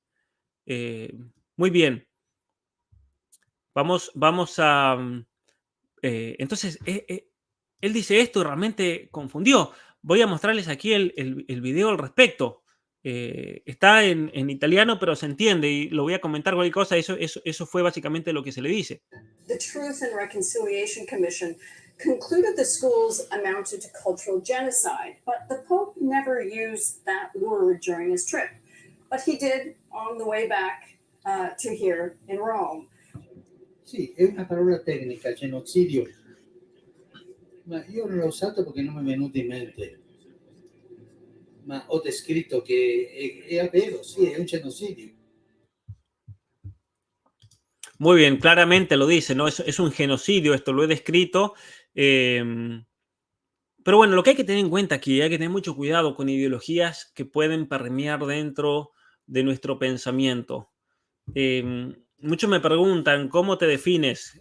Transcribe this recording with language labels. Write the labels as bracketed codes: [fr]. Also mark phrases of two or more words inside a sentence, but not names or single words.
[es] Muy bien. Vamos a... entonces, él dice esto y realmente confundió. Voy a mostrarles aquí el video al respecto. Está en italiano, pero se entiende y lo voy a comentar cualquier cosa. Eso fue básicamente lo que se le dice. [en] The Truth and Reconciliation Commission concluded the schools amounted to cultural genocide, but the Pope never used that word during his trip. But he did on the way back to here in Rome. [it] Sì, è una parola tecnica, genocidio, ma io non l'ho usato perché non mi è venuto in mente. Ma ho descritto che è vero, sì, è un genocidio. [es] Muy bien, claramente lo dice, ¿no? Es un genocidio, esto lo he descrito. Pero bueno, lo que hay que tener en cuenta aquí, hay que tener mucho cuidado con ideologías que pueden permear dentro de nuestro pensamiento. Muchos me preguntan, ¿cómo te defines?